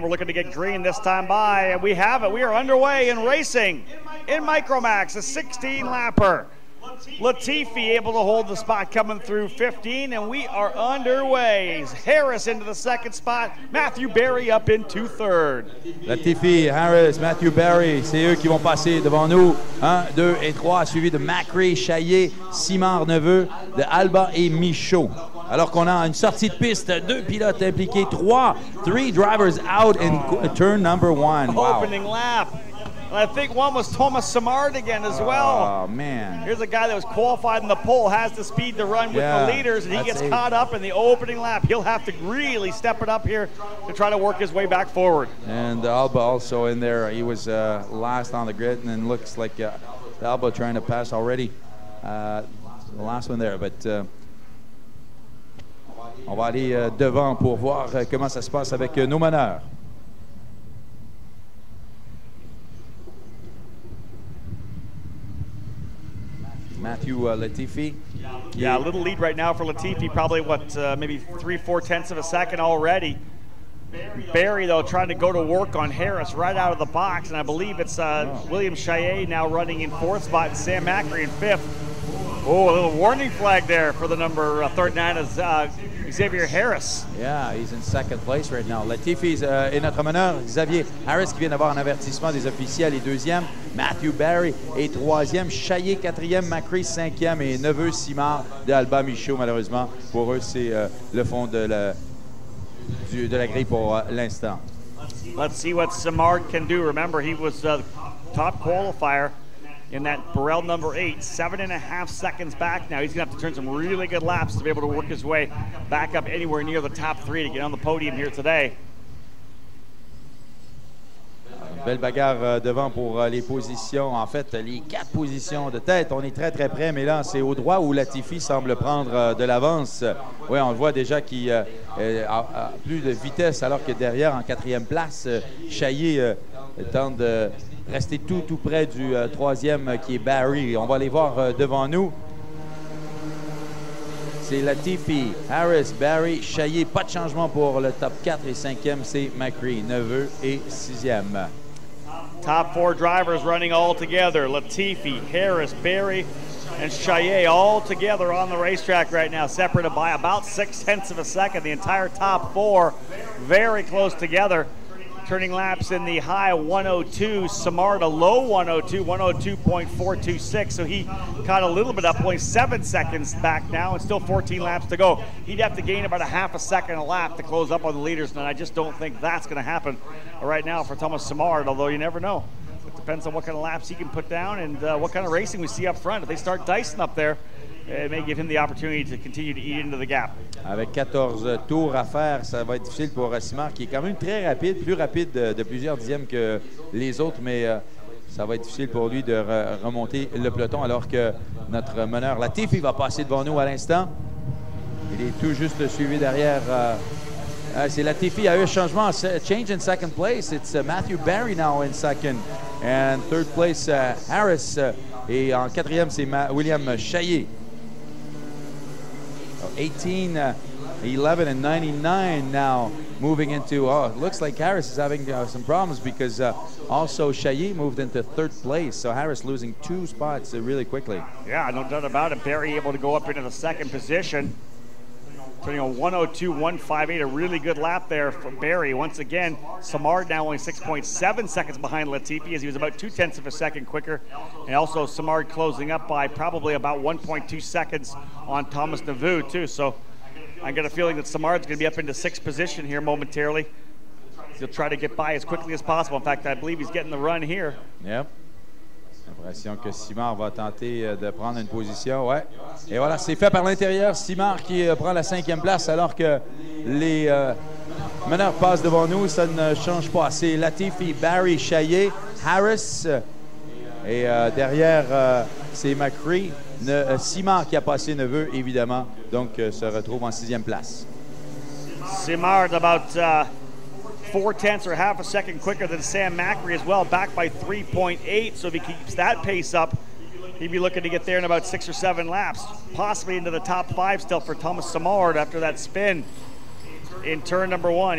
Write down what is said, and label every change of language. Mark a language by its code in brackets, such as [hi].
[en] We're looking to get green this time by, and we have it. We are underway in racing in Micromax, a 16 lapper. Latifi able to hold the spot coming through 15, and we are underway. Harris into the second spot, Matthew Barry up into third. [fr] Latifi, Harris, Matthew Barry, c'est eux qui vont passer devant nous. 1, 2 et 3, suivi de Macri, Chaillet, Simard, Neveu, de Alba et Michaud. Alors qu'on a une sortie de piste, 2 pilotes impliqués, [en] 3 drivers out in turn number 1. Wow. Opening lap. And I think one was Thomas Simard again as well. Oh, man. Here's a guy that was qualified in the pole, has the speed to run with the leaders, and he gets caught up in the opening lap. He'll have to really step it up here to try to work his way back forward. And Alba also in there. He was last on the grid, and then looks like Alba trying to pass already. The last one there, but [fr] on va aller devant pour voir comment ça se passe avec nos meneurs. Matthew Latifi. [en] Yeah, a little lead right now for Latifi, probably what, maybe 3-4 tenths of a second already. Barry, though, trying to go to work on Harris right out of the box, and I believe it's William Chaillet now running in 4th spot and Sam Macri in 5th. Oh, a little warning flag there for the number 39 is Xavier Harris. Yeah, he's in 2nd place right now. [fr] Latifi est notre meneur. Xavier Harris qui vient d'avoir un avertissement des officiels est 2e. Matthew Barry est 3e. Chaillet 4e. Macri 5e. Et Neveu Simard de Alba Michaud, malheureusement. Pour eux, c'est le fond de la grille pour l'instant. [en] Let's see what Simard can do. Remember, he was top qualifier in that Burrell number 8, 7.5 seconds back now. He's going to have to turn some really good laps to be able to work his way back up anywhere near the top 3 to get on the podium here today. [fr] Belle bagarre devant pour les positions. En fait, les 4 positions de tête. On est très, très près, mais là, c'est au droit où Latifi semble prendre de l'avance. Oui, on le voit déjà qu'il a plus de vitesse, alors que derrière, en 4e place, Chaillet tente de rester tout près du 3e qui est Barry. On va les voir devant nous. C'est Latifi, Harris, Barry, Chaillet. Pas de changement pour le top 4 et 5e, c'est Macri, Neveu et 6e. [en] Top 4 drivers running all together. Latifi, Harris, Barry, and Chaillet all together on the racetrack right now, separated by about 0.6 of a second. The entire top four very close together. Turning laps in the high 102, Simard a low 102, 102.426. So he caught a little bit up, only 7 seconds back now, and still 14 laps to go. He'd have to gain about a half a second a lap to close up on the leaders, and I just don't think that's going to happen right now for Thomas Simard, although you never know. It depends on what kind of laps he can put down and what kind of racing we see up front. If they start dicing up there, it may give him the opportunity to continue to eat into the gap. [fr] Avec 14 tours à faire, ça va être difficile pour Simard, qui est quand même très rapide, plus rapide de plusieurs dixièmes que les autres, mais ça va être difficile pour lui de remonter le peloton, alors que notre meneur Latifi va passer devant nous à l'instant. Il est tout juste suivi derrière. C'est Latifi, il y a eu un changement. [en] Change in second place. It's Matthew Barry now in second. And third place, Harris. [fr] Et en quatrième, c'est William Chaillet. [en] 18, 11, and 99 now moving into, it looks like Harris is having some problems because also Chaillet moved into third place. So Harris losing 2 spots really quickly. Yeah, no doubt about it. Barry able to go up into the second position. Turning a 102.158, a really good lap there for Barry. Once again, Simard now only 6.7 seconds behind Latifi, as he was about 0.2 of a second quicker. And also Simard closing up by probably about 1.2 seconds on Thomas Navu too. So I got a feeling that Simard's going to be up into 6th position here momentarily. He'll try to get by as quickly as possible. In fact, I believe he's getting the run here. Yep. [fr] L'impression que Simard va tenter de prendre une position. Ouais. Et voilà, c'est fait par l'intérieur. Simard qui prend la 5e place alors que les meneurs passent devant nous. Ça ne change pas. C'est Latifi, Barry, Chaillet, Harris. Et derrière, c'est McCree. Simard qui a passé Neveu, évidemment. Donc, se retrouve en 6e place. [en] Simard about 0.4 or half a second quicker than Sam Macri as well, back by 3.8. So if he keeps that pace up, he'd be looking to get there in about 6 or 7 laps, possibly into the top 5 still for Thomas Simard after that spin in turn number 1.